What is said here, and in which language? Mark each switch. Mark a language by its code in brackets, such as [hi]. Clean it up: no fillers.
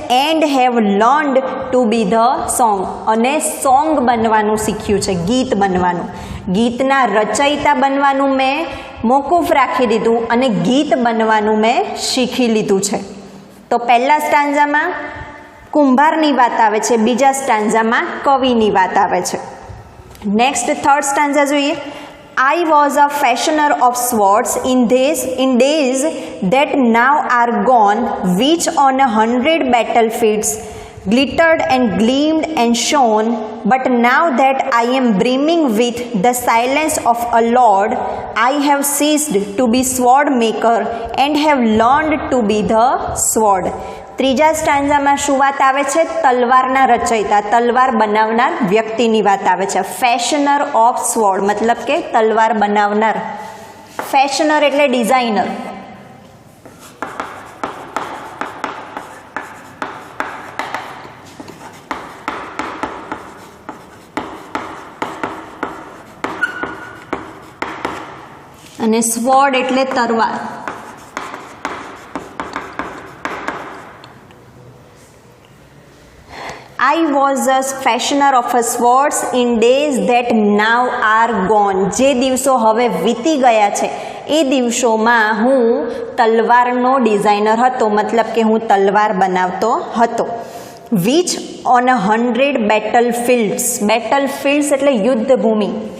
[en] and have learned to be the song, [gu] અને song બનવાનું શીખ્યું છે, ગીત બનવાનું. ગીતના રચયિતા બનવાનું મેં મોકૂફ રાખી દીધું અને ગીત બનવાનું મેં શીખી લીધું છે. તો પહેલા સ્ટાન્ઝામાં કુંભારની વાત આવે છે, બીજા સ્ટાન્ઝામાં કવિની વાત આવે છે. નેક્સ્ટ થર્ડ સ્ટાન્ઝા જોઈએ. [en] I was a fashioner of swords in days that now are gone, which on 100 battlefields glittered and gleamed and shone. But now that I am brimming with the silence of a lord, I have ceased to be sword maker and have learned to be the sword. [gu] ત્રીજા સ્ટાન્ઝામાં શું વાત આવે છે? તલવારના રચયિતા, તલવાર બનાવનાર વ્યક્તિની વાત આવે છે. ફેશનર ઓફ સ્વોર્ડ મતલબ કે તલવાર બનાવનાર. ફેશનર એટલે ડિઝાઇનર. અને સ્વોર્ડ એટલે તલવાર. [en] I was a fashioner of swords in days that now are gone. [gu] જે દિવસો હવે વીતી ગયા છે એ દિવસોમાં હું તલવારનો ડિઝાઇનર હતો, મતલબ કે હું તલવાર બનાવતો હતો. [en] which on 100 battlefields, [gu] બેટલફિલ્ડ્સ એટલે યુદ્ધ ભૂમિ.